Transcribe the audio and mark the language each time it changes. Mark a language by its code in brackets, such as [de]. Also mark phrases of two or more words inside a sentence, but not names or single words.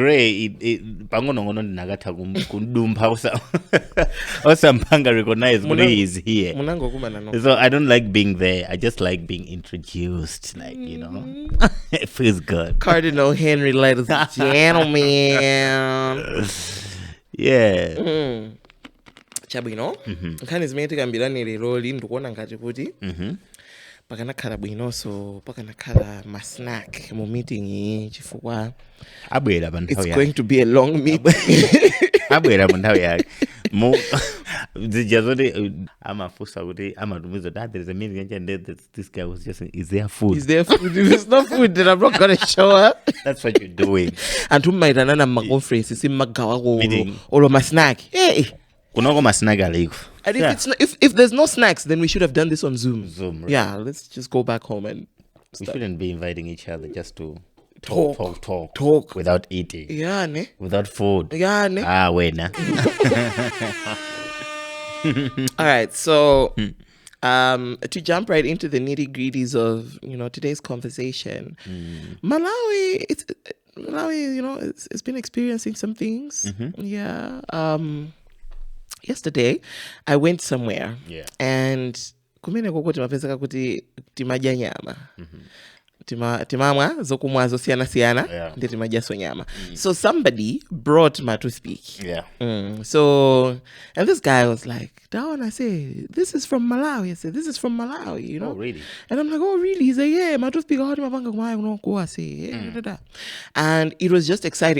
[en] Nagata or Sampanga recognize he is here. So I don't like being there. I just like being introduced. Like, you know, it feels good. Cardinal Henry, ladies and gentlemen. Yeah. [ny] Chabwino nkhani zimene tikambirani lero ndikuona ngati kuti pakanakhala bwino so pakanakhala masnack mu meeting iyi chifukwa abwera pa nthawi [en] it's going to be a long meeting. [ny] Abwera pa nthawi yake zijazoti amafusa kuti amatumiza [en] that there is a meeting and this guy was just saying, is there food? If it's not food, then I'm not going to show up. That's what you're doing. [ny] And tummaitana na maconference simagawa olo masnack. Hey. Kunoko masnack aliko. [en] And if there's no snacks, then we should have done this on Zoom. Right? Yeah, let's just go back home and we shouldn't be inviting each other just to talk without eating. Yeah, ne? Without food. Yeah, ne? Wait, nah. All right, so to jump right into the nitty-gritties of today's conversation, Malawi, it's been experiencing some things. Yeah. Yesterday, I went somewhere, and [ny] kumene koko timapezeka kuti timadya nyama. Timamwa zokumwa zosiyana ndi timadyaso nyama. [en] So somebody brought my toothpick. So, and this guy was like, Dawn, I say, this is from Malawi. I said, this is from Malawi, Oh, really? And I'm like, oh, really? He's like, yeah, my toothpick. And it was just exciting.